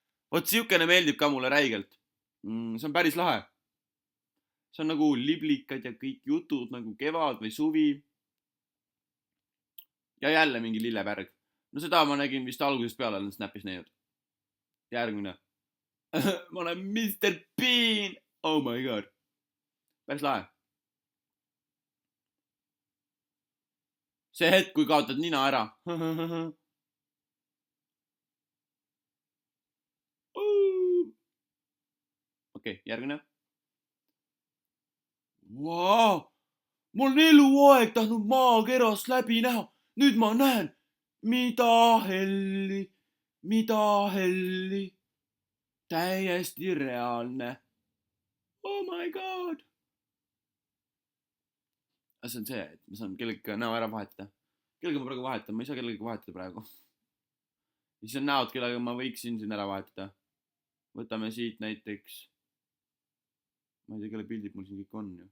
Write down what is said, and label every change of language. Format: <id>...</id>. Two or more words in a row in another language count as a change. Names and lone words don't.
<et>Vot siukene meeldib ka mulle räigelt. See on päris lahe. See on nagu liblikad ja kõik jutud nagu kevad või suvi. Ja jälle mingi lillepärg. No seda ma nägin vist algusest peale, olen Snapis näinud. Järgmine. Ma olen Mr. Bean.</et> <en>Oh my god.</en> <et>Päris lahe. See hetk, kui kaotad nina ära. Okei, järgmine. Vau! Ma olen eluaeg tahtnud maakerast läbi näha. Nüüd ma näen. Mida helli. Täiesti reaalne.</et> <en>Oh my god.</en> <et>See on see, et ma saan kellega näo ära vahetada. Kellega ma praegu vahetan? Ma ei saa kellega vahetada praegu. Siis on näod, kellega ma võiksin siin ära vahetada. Võtame siit näiteks. Ma ei tea, kelle pildid mul siin kõik on ju.</et>